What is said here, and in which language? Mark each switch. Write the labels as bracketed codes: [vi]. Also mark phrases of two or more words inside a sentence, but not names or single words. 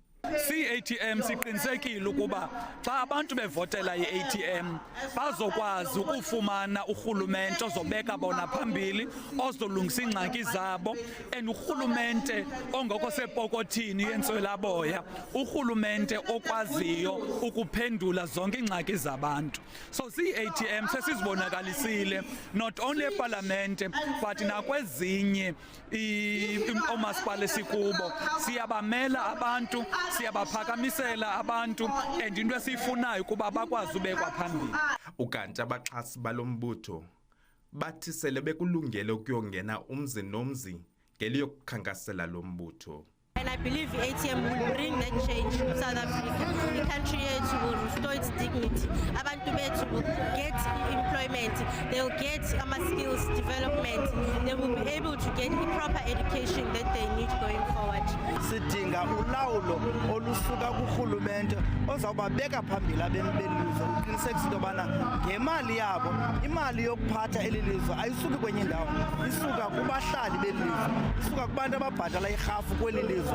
[xh] CATM siqinisekile ukuba xa abantu bevotela i-ATM bazokwazi ukufumana urhulumente ozobeka bona phambili ozolungisa ingxaki zabo and urhulumente ongekho sepokothini yentswelaboya, urhulumente okwaziyo ukuphendula zonke ingxaki zabantu. So CATM sesizibonakalisile [en] not only [xh] eParlamente but nakwezinye omasipala esikubo siyabamela abantu, siyabaphakamisela abantu and into esifunayo kuba bakwazi ubekwa phambili. Ukanti abaxhasi balombutho bathi sele bekulungele ukuyongena umzi nomzi ngeliyokukhankasela lombutho. [en] And I believe the ATM will bring that change to South Africa. The country will restore its dignity. [xh] Abantu bethu [en] will get employment. They will get skills development. They will be able to get the proper education that they need going forward. [xh] Sidinga ulawulo olusuka kurhulumente ozawubabeka phambili abemi belizwe uqinisekisa into yobana ngemali yabo imali yokuphatha eli lizwe ayisuki kwenye ndawo, isuka kubahlali belizwe, isuka kubantu ababhatala irhafu kweli lizwe.